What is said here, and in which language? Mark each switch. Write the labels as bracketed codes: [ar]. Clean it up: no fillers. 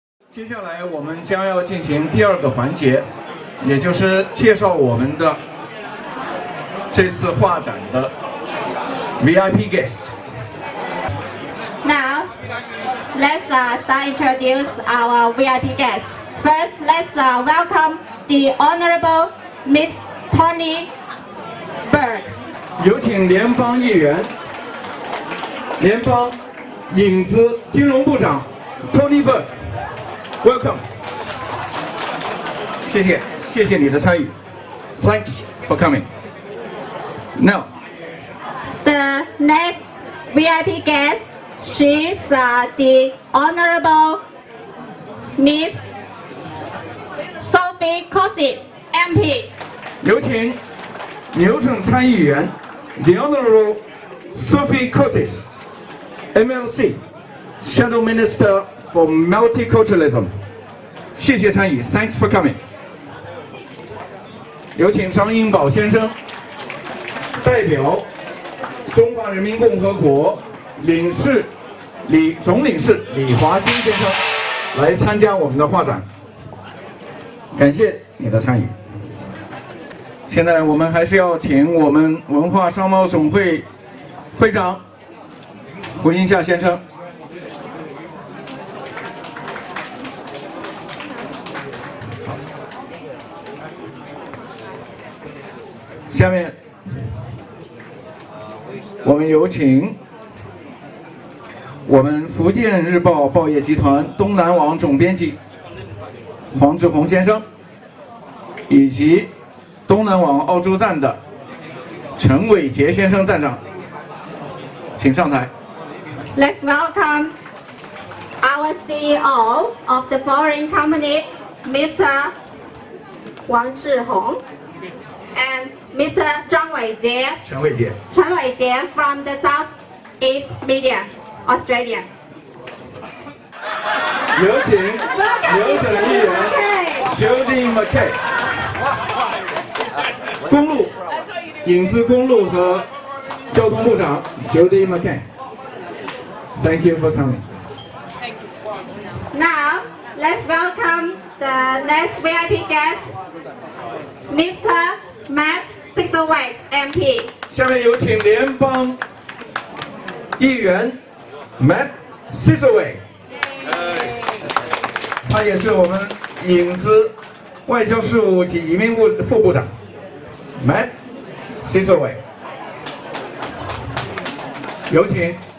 [zh] 接下来我们将要进行第二个环节，也就是介绍我们的这次画展的 [en] VIP guest. Now, let's start introduce our VIP guest. First, let's welcome the Honorable Miss Tony Berg. [zh] 有请联邦议员、联邦影子金融部长 Tony Berg。 [en] Welcome. [zh] 谢谢你的参与。 [en] Thanks for coming. Now, The next VIP guest, she's the Honorable Miss Sophie Cosis, MP. [zh] 有请牛省参议员 [en] The Honorable Sophie Cosis, MLC, Shadow Minister for Multiculturalism. [zh] 谢谢参与 ， [en] Thanks for coming. [zh] 有请张英宝先生代表中华人民共和国总领事李华金先生来参加我们的画展，感谢你的参与。现在我们还是要请我们文化商贸总会会长胡英夏先生。下面我们有请我们福建日报报业集团东南网总编辑黄志宏先生，以及东南网澳洲站的陈伟杰先生站长，请上台。 [en] Let's welcome our CEO of the foreign company, Mr. Wang Zhihong, and Mr. 张伟杰 [zh] 陈伟杰 [en] from the Southeast Media, Australia. [zh] 有请牛省议员 Jody McKay， 公路、影视公路和交通部长 Jody McKay。 [en] Thank you for coming. Now, let's welcome the next VIP guest, Mr. Matt Sixowait, MP. [zh] 下面有请联邦议员 Matt Sixowait， 他也是我们影子外交事务及移民部副部长 Matt Sixowait， 有请。